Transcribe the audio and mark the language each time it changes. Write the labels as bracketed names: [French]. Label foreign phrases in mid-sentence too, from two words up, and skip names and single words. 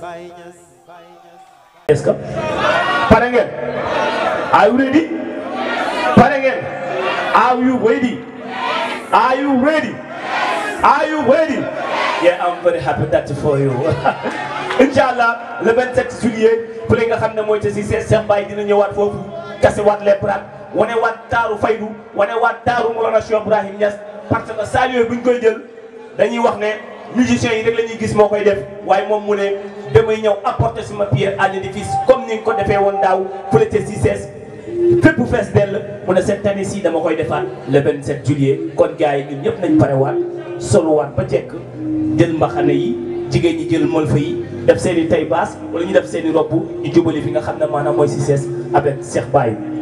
[French] Est-ce que [Wolof] pare ngeen? [English] Are you ready? [Wolof] Pare ngeen? [English] Are you ready? Are you ready? Are you ready? Yeah, I'm very happy that for you. [Wolof] Inch'Allah [French] le 27 juillet [Wolof] fële nga xam ne mooy te si Cheikh Baye dina ñëwaat foofu kase waat [French] les bras [Wolof] wane waat taaru faydu wane waat taaru Mawlana Cheikh Ibrahim Niass [French] parce que [Wolof] saa yooyu bu ñu koy jël dañuy wax ne musiciens yi rek la ñuy gis moo koy def waaye moom mu ne damay ñëw apporter sama [French] pierre à l'édifice comme [Wolof] ni nga ko defee woon daaw fële te si fépp fees dell mu ne [French] cette année [Wolof] ci dama koy defaat le 27 juillet kon gars yi ñun ñëpp nañ parewaat soluwaat ba jekk jël mbaxane yi jigéen ñi jël molfa yi def seen i tay baas wala ñu def seen i robb ñu jubali fi nga xam ne maanaam mooy Cissesse avec Cheikh Baye.